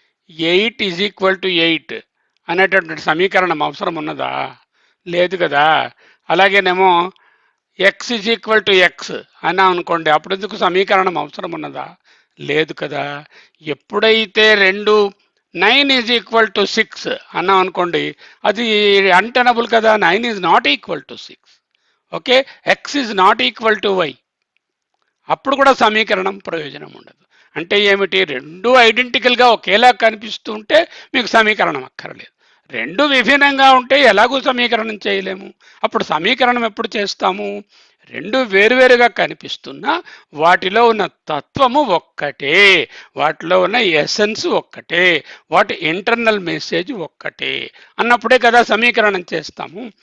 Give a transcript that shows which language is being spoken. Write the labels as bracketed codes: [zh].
[te] 8 = 8 అనేటటువంటి సమీకరణం అవసరం ఉన్నదా? లేదు కదా. అలాగేనేమో x = x అన్నా అనుకోండి, అప్పుడు ఎందుకు సమీకరణం అవసరం ఉన్నదా? లేదు కదా. ఎప్పుడైతే 9 = 6 అన్నాం అనుకోండి, అది అన్టెనబుల్ కదా. [en] 9 is not equal to 6. Okay, x is not equal to y. [te] అప్పుడు కూడా సమీకరణం ప్రయోజనం ఉండదు. అంటే ఏమిటి? రెండు ఐడెంటికల్గా ఒకేలా కనిపిస్తూ ఉంటే మీకు సమీకరణం అక్కర్లేదు. రెండు విభిన్నంగా ఉంటే ఎలాగూ సమీకరణం చేయలేము. అప్పుడు సమీకరణం ఎప్పుడు చేస్తాము? రెండు వేరువేరుగా కనిపిస్తున్నా వాటిలో ఉన్న తత్వము ఒక్కటే, వాటిలో ఉన్న ఎసెన్స్ ఒక్కటే, వాటి ఇంటర్నల్ మెసేజ్ ఒక్కటే అన్నప్పుడే కదా సమీకరణం చేస్తాము.